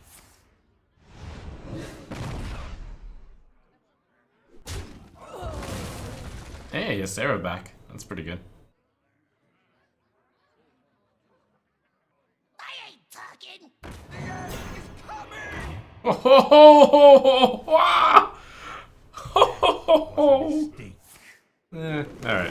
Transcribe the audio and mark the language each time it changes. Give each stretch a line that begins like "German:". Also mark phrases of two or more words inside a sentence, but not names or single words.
English: Hey, Ysera back. That's pretty good. I ain't talking. The end is coming! Oh ho ho ho ho! Wah! Ho ho ho ho! Mistake. Alright.